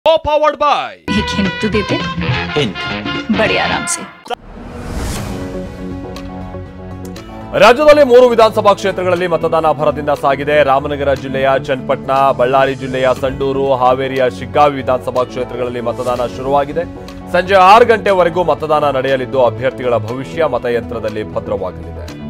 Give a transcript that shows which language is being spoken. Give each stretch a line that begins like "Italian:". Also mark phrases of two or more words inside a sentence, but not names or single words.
English: powered by
Hindi: एक हिंट तो देते बड़े आराम से।
Kannada: ರಾಜ್ಯದಲ್ಲಿ 3 ವಿಧಾನಸಭಾ ಕ್ಷೇತ್ರಗಳಲ್ಲಿ ಮತದಾನ ಭರದಿಂದ ಸಾಗಿದೆ. ರಾಮನಗರ ಜಿಲ್ಲೆಯ ಚನ್ನಪಟ್ಟಣ, ಬಳ್ಳಾರಿ ಜಿಲ್ಲೆಯ ಸಂಡೂರು, ಹಾವೇರಿಯ ಶಿಗ್ಗಾವಿ ವಿಧಾನಸಭಾ ಕ್ಷೇತ್ರಗಳಲ್ಲಿ ಮತದಾನ ಶುರುವಾಗಿದೆ. ಸಂಜೆ 6 ಗಂಟೆವರೆಗೂ ಮತದಾನ ನಡೆಯಲಿದ್ದು ಅಭ್ಯರ್ಥಿಗಳ ಭವಿಷ್ಯ ಮತಯಂತ್ರದಲ್ಲಿ ಭದ್ರವಾಗಲಿದೆ.